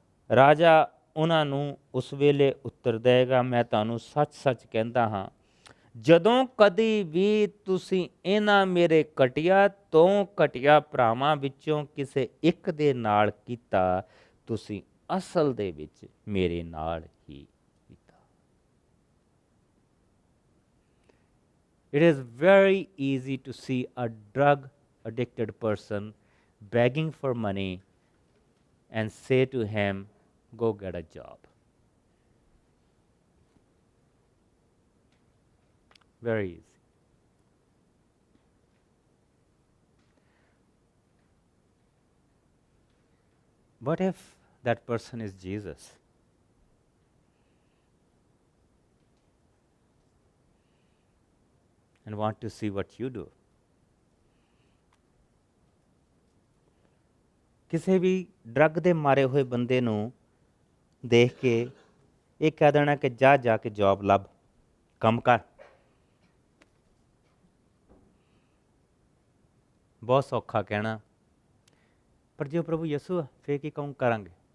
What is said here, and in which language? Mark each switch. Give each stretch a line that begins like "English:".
Punjabi: ਰਾਜਾ ਉਹਨਾਂ ਨੂੰ ਉਸ ਵੇਲੇ ਉੱਤਰ ਦੇਗਾ, ਮੈਂ ਤੁਹਾਨੂੰ ਸੱਚ ਸੱਚ ਕਹਿੰਦਾ ਹਾਂ, ਜਦੋਂ ਕਦੀ ਵੀ ਤੁਸੀਂ ਇਹਨਾਂ ਮੇਰੇ ਘਟੀਆ ਤੋਂ ਘਟੀਆ ਭਰਾਵਾਂ ਵਿੱਚੋਂ ਕਿਸੇ ਇੱਕ ਦੇ ਨਾਲ ਕੀਤਾ, ਤੁਸੀਂ ਅਸਲ ਦੇ ਵਿੱਚ ਮੇਰੇ ਨਾਲ ਹੀ ਕੀਤਾ।
English: It is very easy to see a drug addicted person begging for money and say to him, go get a job. Very easy. What if that person is Jesus? And want to see what you do?
Punjabi: ਕਿਸੇ ਵੀ drug ਦੇ ਮਾਰੇ ਹੋਏ ਬੰਦੇ ਨੂੰ ਦੇਖ ਕੇ ਇਹ ਕਹਿ ਦੇਣਾ ਕਿ ਜਾ ਕੇ ਜੌਬ ਲੱਭ, ਕੰਮ ਕਰ। ਬਹੁਤ ਸੌਖਾ ਕਹਿਣਾ, ਪਰ ਜੇ ਪ੍ਰਭੂ ਯਿਸੂ ਆ ਫੇਰ ਕੀ ਕਹੂੰ ਕਰਾਂਗੇ?